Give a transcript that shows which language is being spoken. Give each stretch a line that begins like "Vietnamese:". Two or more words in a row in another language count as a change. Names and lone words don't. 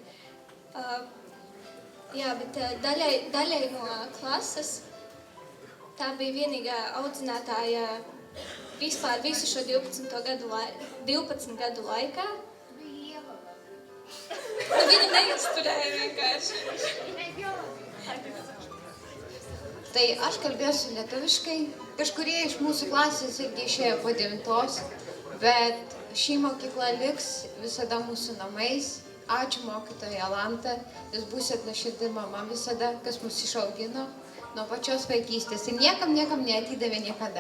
Latvian: Jā, bet daļai no klases tā bija vienīgā audzinātāja vispār visu šo 12 gadu laikā. Viņa neizturēja vienkārši.
Lithuanian: Tai aš kalbėsiu lietuviškai. Kažkurie iš mūsų klasės irgi išėjo po 9, bet ši mokykla liks visada mūsų namais. Ačiū mokytoja Jolanta, jūs būsit nuoširdi mama visada, kas mus išaugino nuo pačios vaikystės ir niekam neatidavė niekada.